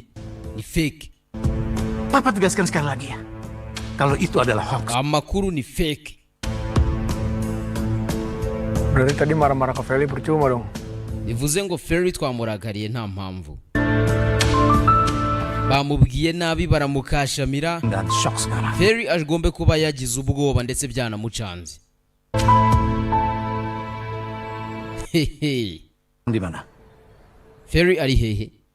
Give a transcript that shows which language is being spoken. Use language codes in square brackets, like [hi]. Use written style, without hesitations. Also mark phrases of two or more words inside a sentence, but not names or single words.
[rw] Ni fake. [id] Papa tegaskan sekali lagi ya. Kalau itu adalah hoax. [rw] Amakuru ni fake. [id] Dari tadi marah-marah ke Feli percuma dong. [rw] Bivuze ngo Ferry twamuragariye nta mpamvu. Bamubwiye nabi baramukashamira. [id] Dan shock sekarang. [rw] Ferry agombe kuba yagize ubwoba ndetse byanamucanze. Hehe. [id] Di mana? [rw] Ferry ari hehe?